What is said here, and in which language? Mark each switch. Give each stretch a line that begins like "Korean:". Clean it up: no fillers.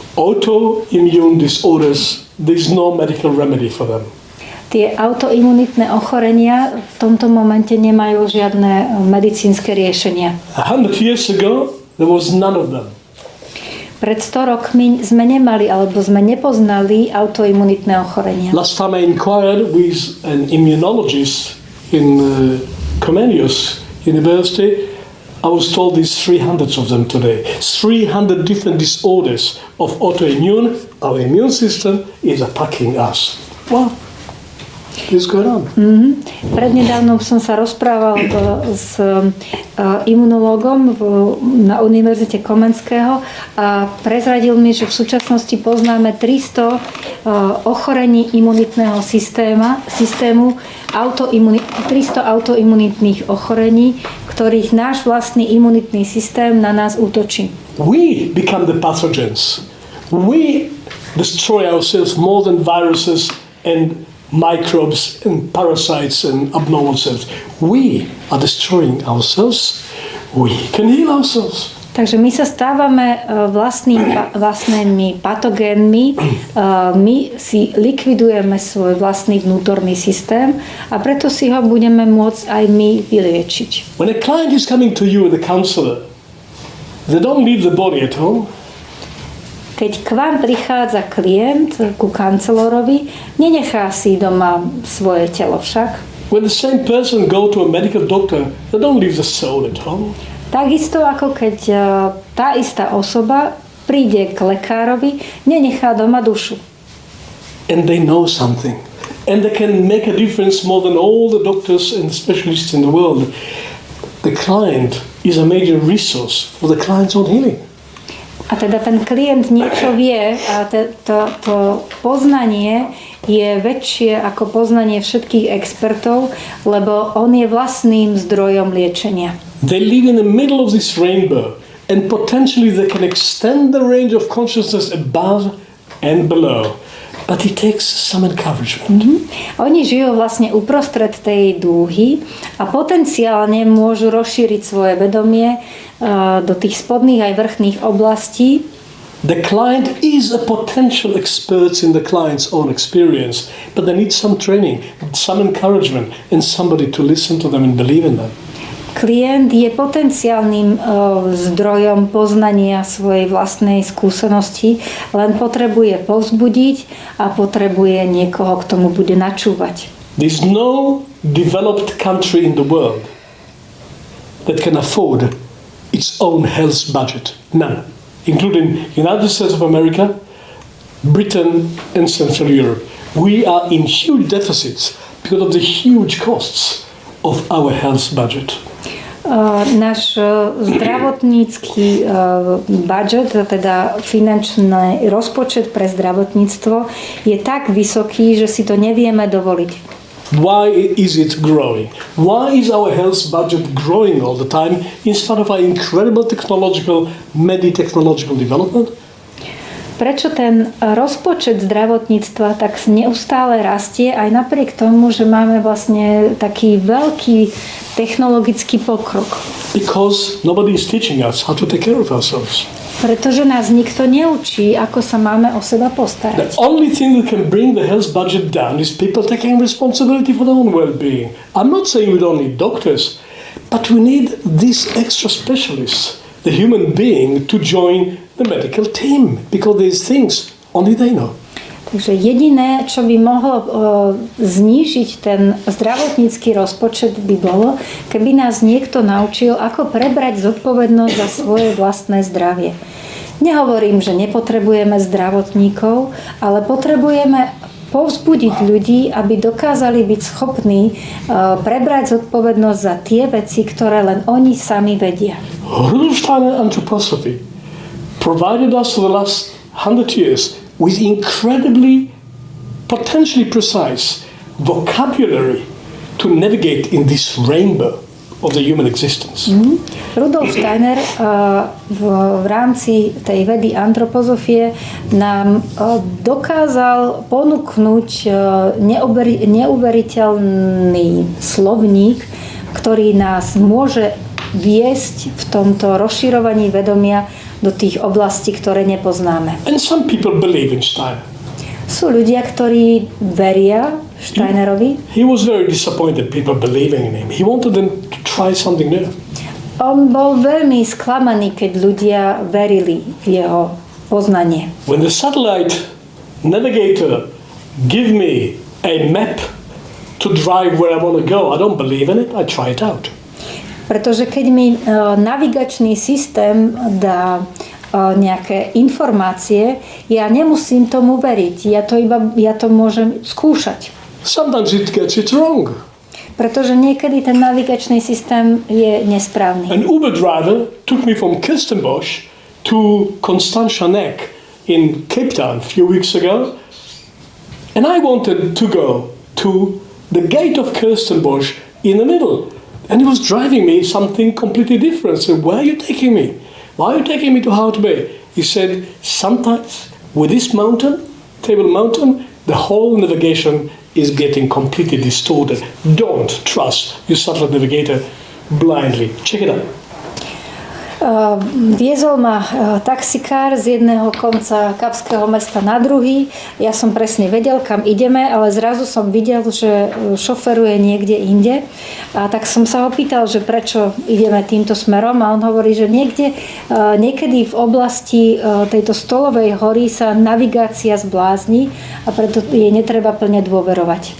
English: Autoimmune disorders, there is no medical remedy for them.
Slovak: Tie autoimunitné ochorenia v tomto momente nemajú žiadne medicínske riešenia.
English: 100 years ago, there was none of them.
Slovak: Pred 100 rokmi sme nemali alebo sme nepoznali autoimunitné ochorenia.
English: Last time I inquired with an immunologist in Comenius University, I was told there's 300 of them today. 300 different disorders of autoimmune. Our immune system is attacking us. Well,
Slovak: Prednedávnom som sa rozprával s imunológom na Univerzite Komenského a prezradil mi, že v súčasnosti poznáme 300 ochorení imunitného systému 300 autoimunitných ochorení, ktorých náš vlastný imunitný systém na nás útočí.
English: We become the pathogens. We destroy ourselves more than viruses and microbes and parasites and abnormal cells. We are destroying ourselves. We can heal ourselves.
Slovak: Takže my sa stávame vlastnými patogénmi, my si likvidujeme svoj vlastný vnútorný systém a preto si ho budeme môcť aj my vyliečiť.
English: When a client is coming to you with a counselor, they don't leave the body at home.
Slovak: Keď k vám prichádza klient ku kancelórovi, nenechá si doma svoje telo však.
English: When the same person go to a medical doctor, they don't leave the soul at home.
Slovak: Takisto ako keď tá istá osoba príde k lekárovi, nenechá doma dušu.
English: And they know something. And they can make a difference more than all the doctors and specialists in the world. The client is a major resource for the client's own healing.
Slovak: A teda ten klient niečo vie a to poznanie je väčšie ako poznanie všetkých expertov, lebo on je vlastným zdrojom liečenia.
English: They live in the middle of this rainbow and potentially they can extend the range of consciousness above and below. But it takes some encouragement.
Slovak: Oni žijú vlastne uprostred tej dúhy a potenciálne môžu rozšíriť svoje vedomie do tých spodných aj vrchných oblastí.
English: The client is a potential expert in the client's own experience, but they need some training, some encouragement, and somebody to listen to them and believe in them.
Slovak: Klient je potenciálnym zdrojom poznania svojej vlastnej skúsenosti, len potrebuje povzbudiť a potrebuje niekoho, k tomu bude načúvať.
English: There's no developed country in the world that can afford its own health budget. None. Including United States of America, Britain and Central Europe. We are in huge deficits because of the huge costs of our health budget.
Slovak: Náš zdravotnícky budget, teda finančný rozpočet pre zdravotníctvo je tak vysoký, že si to nevieme dovoliť.
English: Why is it growing? Why is our health budget growing all the time in spite of our incredible technological development?
Slovak: prečo ten rozpočet zdravotníctva tak neustále rastie, aj napriek tomu, že máme vlastne taký veľký technologický pokrok.
English: Because nobody is teaching us how to take care of ourselves.
Slovak: Pretože nás nikto neučí, ako sa máme o seba
English: The
Slovak: postarať.
English: only thing that can bring the health budget down is people taking responsibility for their own well-being. I'm not saying we don't need doctors, but we need these extra specialists, the human being, to join the medical team, because these things only they know.
Slovak: Takže jediné, čo by mohlo znížiť ten zdravotnícky rozpočet, by bolo, keby nás niekto naučil, ako prebrať zodpovednosť za svoje vlastné zdravie. Nehovorím, že nepotrebujeme zdravotníkov, ale potrebujeme povzbudiť ľudí, aby dokázali byť schopní prebrať zodpovednosť za tie veci, ktoré len oni sami vedia.
English: Rudolsteiner anthroposophy provided us for the last 100 years with incredibly, potentially precise vocabulary to navigate in this rainbow of the human existence.
Slovak: Rudolf Steiner v rámci tej vedy antropozofie nám dokázal ponúknuť neuveriteľný slovník, ktorý nás môže viesť v tomto rozširovaní vedomia do tých oblastí, ktoré nepoznáme.
English: And some people believe in Steiner.
Slovak: Sú ľudia, ktorí veria Steinerovi.
English: He was very disappointed people believing in him. He wanted them to try something new.
Slovak: On bol veľmi sklamaný, keď ľudia verili v jeho poznanie.
English: When the satellite navigator give me a map to drive where I want to go, I don't believe in it, I try it out.
Slovak: Pretože keď mi navigačný systém dá nejaké informácie, ja nemusím tomu veriť. Ja to môžem skúšať.
English: Sometimes it gets it wrong.
Slovak: Pretože niekedy ten navigačný systém je nesprávny.
English: An Uber driver took me from Kirstenbosch to Constantia Neck in Cape Town a few weeks ago, and I wanted to go to the gate of Kirstenbosch in the middle. And he was driving me something completely different. So where are you taking me? Why are you taking me to Hout Bay? He said, sometimes with this mountain, Table Mountain, the whole navigation is getting completely distorted. Don't trust your satellite navigator blindly. Check it out.
Slovak: Viezol ma taxikár z jedného konca kapského mesta na druhý. Ja som presne vedel, kam ideme, ale zrazu som videl, že šoferuje niekde inde. A tak som sa ho pýtal, že prečo ideme týmto smerom, a on hovorí, že niekedy v oblasti tejto Stolovej hory sa navigácia zblázni a preto jej netreba plne dôverovať.